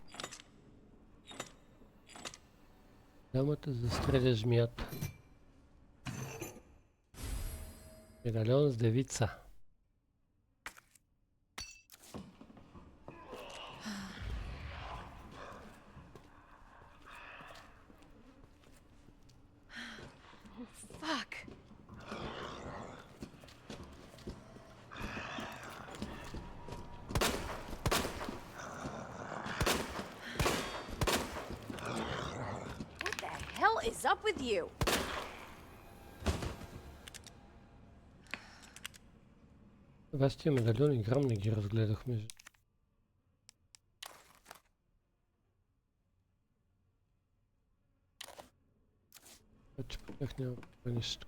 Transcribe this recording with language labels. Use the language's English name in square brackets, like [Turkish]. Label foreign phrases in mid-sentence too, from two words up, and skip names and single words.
[Bulgarian] Дамата застреля змията. Медальон с девица. [English] Fuck. What the hell is up with you? [Bulgarian] Сега с тия медальони грам не ги разгледахме. Вече по тях няма нищо.